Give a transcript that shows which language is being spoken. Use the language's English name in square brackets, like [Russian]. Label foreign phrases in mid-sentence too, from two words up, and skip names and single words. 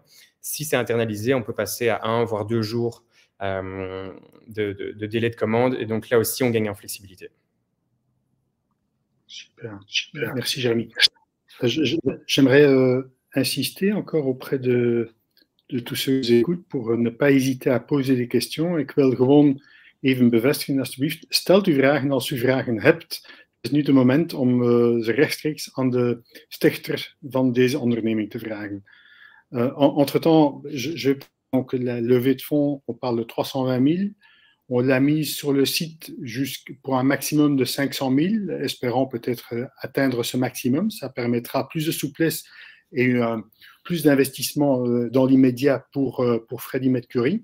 [French] Si c'est internalisé, on peut passer à 1 voire 2 jours de délai de commande et donc là aussi, on gagne en flexibilité. Super, super. Merci Jérémy. J'aimerais insister encore auprès de tous ceux qui écoutent pour ne pas hésiter à poser des questions. [Dutch] Ik wil gewoon even bevestigen, alsjeblieft. Stelt u vragen als u vragen hebt. Het is nu het moment om ze rechtstreeks aan de stichter van deze onderneming te vragen. [French] Entre-temps, donc la levée de fonds, on parle de 320 000. On l'a mise sur le site pour un maximum de 500 000, espérant peut-être atteindre ce maximum. Ça permettra plus de souplesse et plus d'investissement dans l'immédiat pour Freddie Mercury.